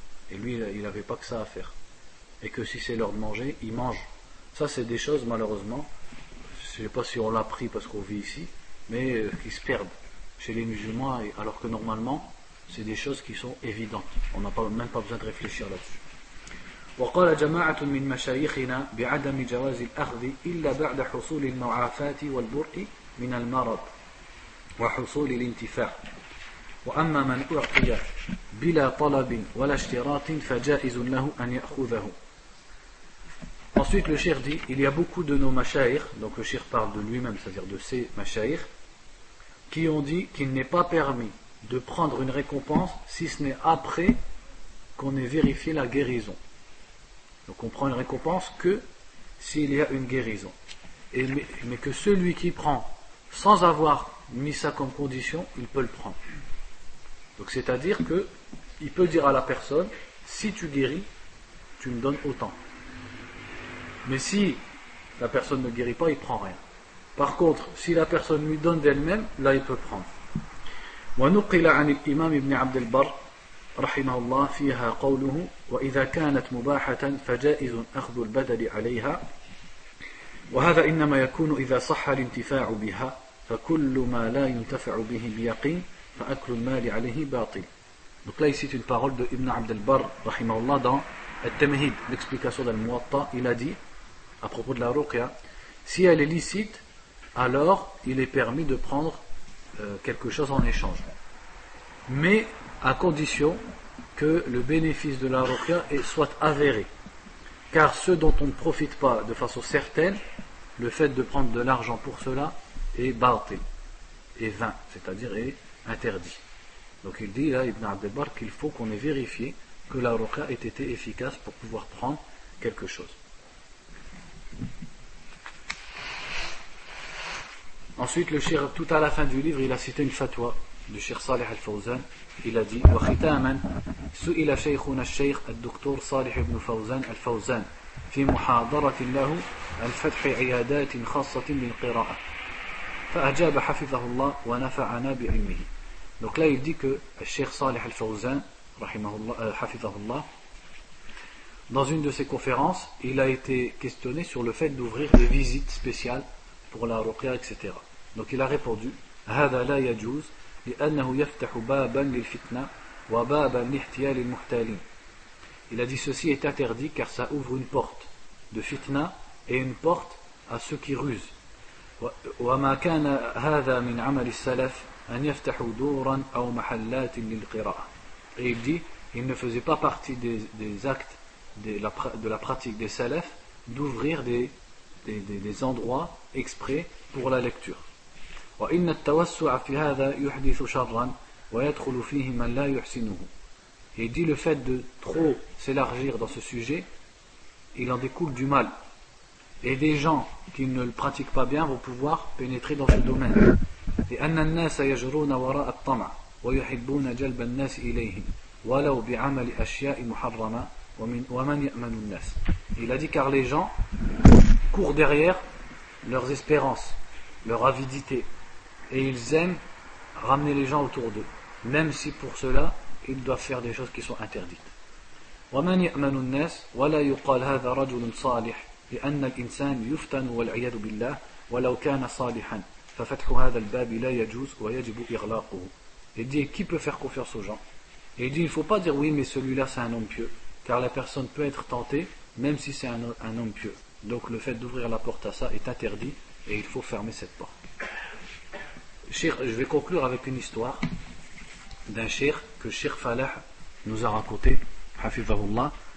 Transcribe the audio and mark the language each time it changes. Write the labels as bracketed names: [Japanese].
[French] Et lui, il n'avait pas que ça à faire. Et que si c'est l'heure de manger, il mange. Ça, c'est des choses, malheureusement, je ne sais pas si on l'a pris parce qu'on vit ici, mais qui se perdent chez les musulmans, alors que normalement, c'est des choses qui sont évidentes. On n'a même pas besoin de réfléchir là-dessus. [Arabic] وقال جماعة من مشايخنا بعدم جواز الأخذ إلا بعد حصول المعافاة والبرء من المرض وحصول الانتفاع وأما من أعطي بلا طلب ولا اشتراط فجائز له أن يأخذه. [French] Ensuite le cheikh dit, il y a beaucoup de nos mashayikh, donc le cheikh parle de lui-même, c'est-à-dire de ses mashayikh, qui ont dit qu'il n'est pas permis de prendre une récompense si ce n'est après qu'on ait vérifié la guérison. Donc on prend une récompense que s'il y a une guérison. Mais que celui qui prend sans avoir mis ça comme condition, il peut le prendre. Donc c'est-à-dire que il peut dire à la personne, si tu guéris, tu me donnes autant. Mais si la personne ne guérit pas, il ne prend rien. Par contre, si la personne lui donne d'elle-même, là il peut prendre. [Arabic] ونقل عن الإمام ابن عبد البر رحمه الله فيها قوله وإذا كانت مباحة فجائز أخذ البدل عليها وهذا إنما يكون إذا صح الانتفاع بها فكل ما لا ينتفع به بيقين فأكل المال عليه باطل. [French] Donc là il cite une parole de Ibn Abd al-Barr rahimahullah dans Al-Tamhid, l'explication d'Al-Muwatta. Il a dit à propos de la ruqya, si elle est licite, alors il est permis de prendre quelque chose en échange, mais à condition que le bénéfice de la ruqya soit avéré, car ce dont on ne profite pas de façon certaine, le fait de prendre de l'argent pour cela est batil, est vain, c'est-à-dire est interdit. Donc il dit là, Ibn Abd al-Barr, qu'il faut qu'on ait vérifié que la ruqya ait été efficace pour pouvoir prendre quelque chose. Ensuite, le cheikh, tout à la fin du livre, il a cité une fatwa du cheikh Salih al-Fawzan. Il a dit [Arabic] وختاما سئل شيخنا الشيخ الدكتور صالح بن فوزان الفوزان في محاضرة له عن فتح عيادات خاصة للقراءة فأجاب حفظه الله ونفعنا بعلمه. [French] Donc là il dit que le cheikh Salih al-Fawzan حفظه dans une de ses conférences, il a été questionné sur le fait d'ouvrir des visites spéciales pour la ruqya, etc. Donc il a répondu [Arabic] هذا لا يجوز لأنه يفتح بابا للفتنة وبابا لاحتيال المحتالين. [French] Il a dit ceci est interdit car ça ouvre une porte de fitna et une porte à ceux qui rusent. [Arabic] وما كان هذا من عمل السلف أن يفتحوا دورا أو محلات للقراءة. [French] Et il dit, il ne faisait pas partie des actes de la pratique des salafs d'ouvrir des endroits exprès pour la lecture. [Arabic] وإن التوسع في هذا يحدث شرا ويدخل فيه من لا يحسنه. [French] Et il dit, le fait de trop s'élargir dans ce sujet, il en découle du mal. Et des gens qui ne le pratiquent pas bien vont pouvoir pénétrer dans ce domaine. [Arabic] لأن الناس يجرون وراء الطمع ويحبون جلب الناس إليهم ولو بعمل أشياء محرمة ومن يأمن الناس. [French] Il a dit car les gens courent derrière leurs espérances, leur avidité, et ils aiment ramener les gens autour d'eux, même si pour cela ils doivent faire des choses qui sont interdites. [Arabic] ومن يأمن الناس ولا يقال هذا رجل صالح لأن الإنسان يفتن والعياذ بالله ولو كان صالحا ففتح هذا الباب لا يجوز ويجب إغلاقه. [French] Il dit qui peut faire confiance aux gens? Et il dit il ne faut pas dire oui mais celui-là c'est un homme pieux, car la personne peut être tentée même si c'est un homme pieux. Donc le fait d'ouvrir la porte à ça est interdit et il faut fermer cette porte. Je vais conclure avec une histoire d'un cheikh que Cheikh Falah nous a raconté, hafizahullah.